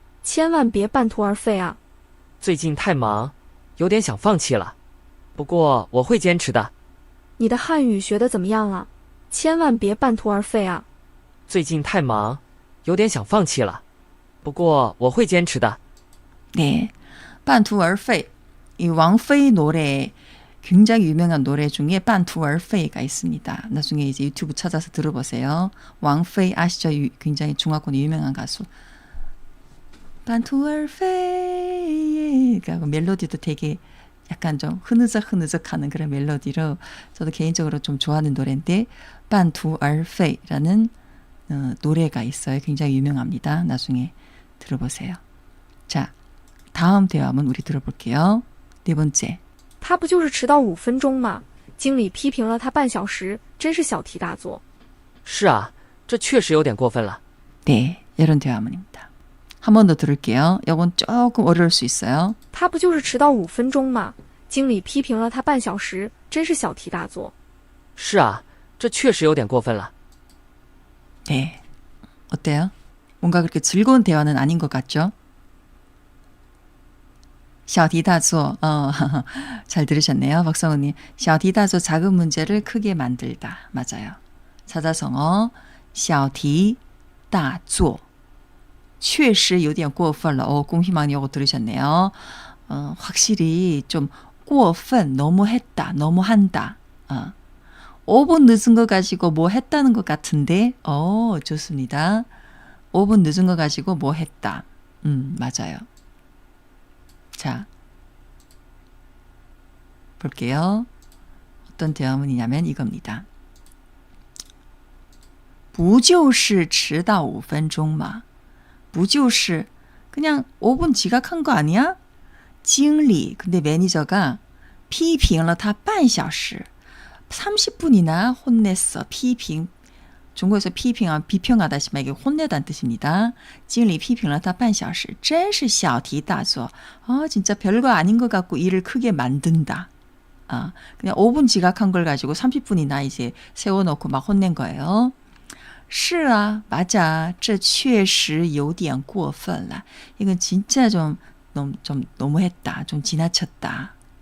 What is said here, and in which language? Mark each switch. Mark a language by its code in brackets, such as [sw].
[zh] 千万别半途而废啊！最近太忙，有点想放弃了。不过我会坚持的。你的汉语学得怎么样了？千万别半途而废啊！最近太忙，有点想放弃了。不过我会坚持的。 [ko] 네, 半途而废. 이 왕페이 노래 굉장히 유명한 노래 중에 半途而废가 있습니다. 나중에 이제 유튜브 찾아서 들어보세요. 왕페이 아시죠? 굉장히 중화권의 유명한 가수. [zh] 半途而废. [ko] 그러니까 멜로디도 되게 약간 좀 흐느적흐느적하는 그런 멜로디로 저도 개인적으로 좀 좋아하는 노래인데 半途而废라는 노래가 있어요. 굉장히 유명합니다. 나중에 들어보세요. 자, 다음 대화문 우리 들어볼게요. 네 번째. [zh] 他不就是迟到5分钟吗？经理批评了他半小时，真是小题大做。是啊，这确实有点过分了。 [ko] 네, 이런 대화문입니다. 한 번 더 들을게요. 이건 조금 어려울 수 있어요. 他不就是迟到5分钟吗？经理批评了他半小时，真是小题大做。是啊，这确实有点过分了。 네, 어때요? 뭔가 그렇게 즐거운 대화는 아닌 것 같죠? 小题大做, 잘 들으셨네요. 박성우님. 小题大做, 작은 문제를 크게 만들다. 맞아요. 사자성어, 小题大做. [zh] 确实有点过分了. [ko] 꽁희망이 이거 들으셨네요. 확실히 좀 过分, 너무했다, 너무한다. 5분 늦은 거 가지고 뭐 했다는 것 같은데, 좋습니다. 5분 늦은 거 가지고 뭐 했다. 맞아요. 자, 볼게요. 어떤 대화문이냐면 이겁니다. [zh] 不就是迟到5分钟吗? [ko] 不就是 그냥 5분 지각한 거 아니야? 经理 근데 매니저가 [zh] 批评了他半小时 [ko] 30분이나 혼냈어. 批评 중국에서批评하면 비평하다 싶으면 이게 혼내다는 뜻입니다. [zh] 经理批评了他半小时真是小题大做. [ko] 진짜 별거 아닌 것 같고 일을 크게 만든다. 그냥 5분 지각한 걸 가지고 30분이나 이제 세워놓고 막 혼낸 거예요. [zh] 是啊, [ko] 맞아. [zh] 这确实有点过分了. [ko] 이건 진짜 좀 너무했다. 좀 지나쳤다.